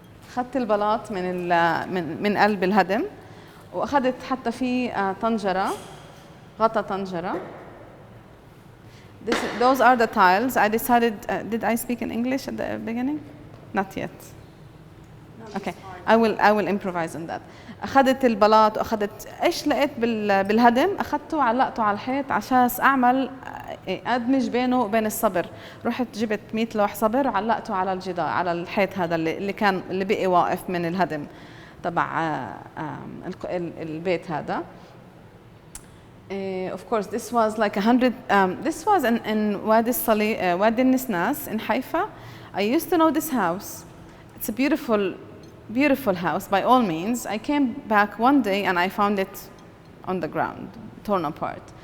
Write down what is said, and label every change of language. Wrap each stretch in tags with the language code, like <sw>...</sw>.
<ar>أخذت البلاط من قلب الهدم، وأخذت حتى فيه طنجرة، غطا طنجرة.</ar> <en>Those are the tiles. I decided, did I speak in English at the beginning? Not yet. Okay, I will improvise on that.</en> <ar>أخذت البلاط وأخذت إيش لقيت بالهدم، أخذته وعلقته على الحيط عشان أعمل أدمج بينه وبين الصبر. رحت جبت 100 لوح صبر وعلقته على الجدار، على الحيط هذا اللي بقي واقف من الهدم تبع البيت هذا.</ar> <en>Of course, this was like 100. This was in Wadi Nesnas in Haifa. I used to know this house. It's a beautiful, beautiful house by all means. I came back one day and I found it on the ground, torn apart.</en>